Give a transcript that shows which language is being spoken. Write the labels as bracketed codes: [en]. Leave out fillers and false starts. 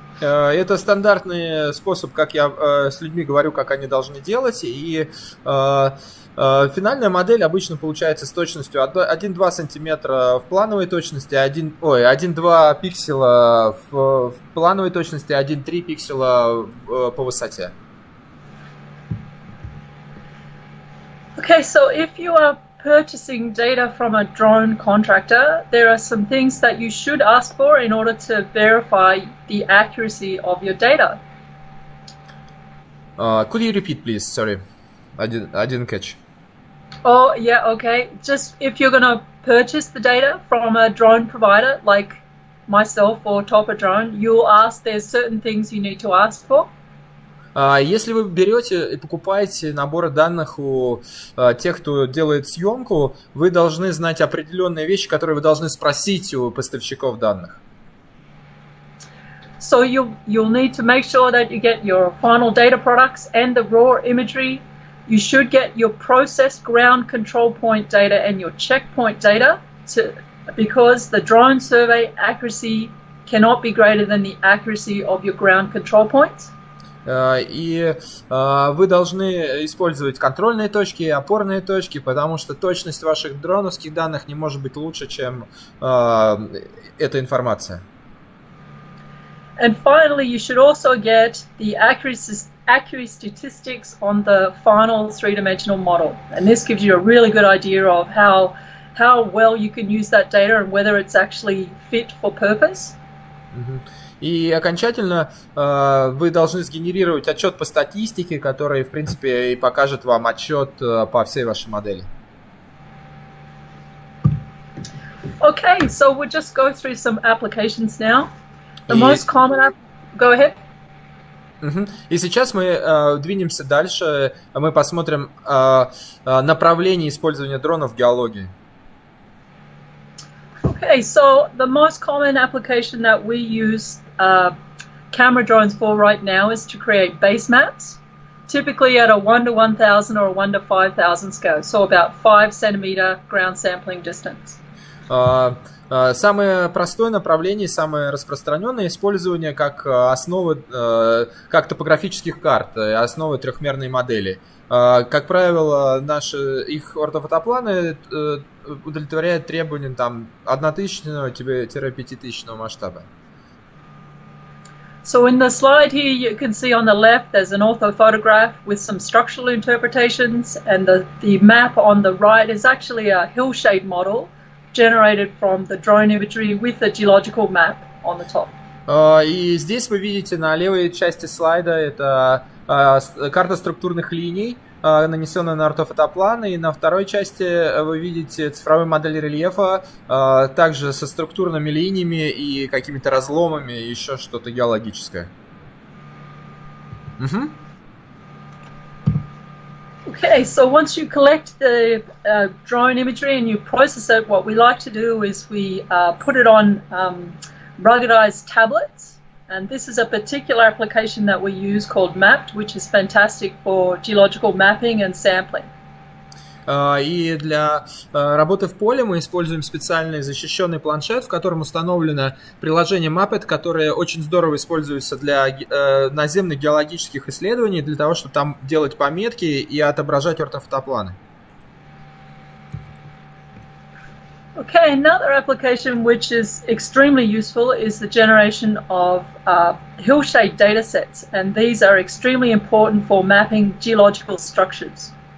[ru] Это стандартный способ, как я с людьми говорю, как они должны делать, и финальная модель обычно получается с точностью 1-2 сантиметра в плановой точности, 1-2 пикселя в плановой точности, 1-3 пикселя по высоте. [en] Okay, so if you are purchasing data from a drone contractor, there are some things that you should ask for in order to verify the accuracy of your data. Could you repeat, please? Sorry, I didn't catch. Oh, yeah, okay. Just if you're going to purchase the data from a drone provider like myself or Topodrone, you'll ask, there's certain things you need to ask for. [ru] Если вы берете и покупаете наборы данных у тех, кто делает съемку, вы должны знать определенные вещи, которые вы должны спросить у поставщиков данных. [en] So you'll need to make sure that you get your final data products and the raw imagery. You should get your processed ground control point data and your checkpoint data because the drone survey accuracy cannot be greater than the accuracy of your ground control points. [ru] И вы должны использовать контрольные точки и опорные точки, потому что точность ваших дроновских данных не может быть лучше, чем эта информация. [en] And finally, you should also get the accuracy statistics on the final three-dimensional model. And this gives you a really good idea of how well you can use that data and whether it's actually fit for purpose. [ru] И окончательно вы должны сгенерировать отчет по статистике, который, в принципе, и покажет вам отчет по всей вашей модели. [en] Okay, so we'll just go through some applications now. The most common Go ahead. [ru] И сейчас мы двинемся дальше. Мы посмотрим направление использования дронов в геологии. [en] Okay, so the most common application that we use camera drones for right now is to create base maps, typically at a 1 to 1,000 or a 1 to 5,000 scale, so about 5 centimeter ground sampling distance. [ru] Самое простое направление, самое распространенное использование как основы, как топографических карт, основы трехмерной модели. Как правило, их ортофотопланы удовлетворяют требованиям 1000-5000 масштаба. [en] So in the slide here, you can see on the left there's an orthophotograph with some structural interpretations, and the map on the right is actually a hill shade model generated from the drone imagery with a geological map on the top. [ru] И здесь вы видите на левой части слайда это карта структурных линий, нанесенная на ортофотопланы, и на второй части вы видите цифровую модель рельефа, также со структурными линиями и какими-то разломами, и еще что-то геологическое. [en] Okay, so once you collect the drone imagery and you process it, what we like to do is we put it on ruggedized tablets, and this is a particular application that we use called Mapped, which is fantastic for geological mapping and sampling. [ru] И для работы в поле мы используем специальный защищенный планшет, в котором установлено приложение Mapped, которое очень здорово используется для наземных геологических исследований, для того, чтобы там делать пометки и отображать ортофотопланы. [en] Okay, another application which is extremely useful is the generation of hillshade datasets, and these are extremely important for mapping geological structures.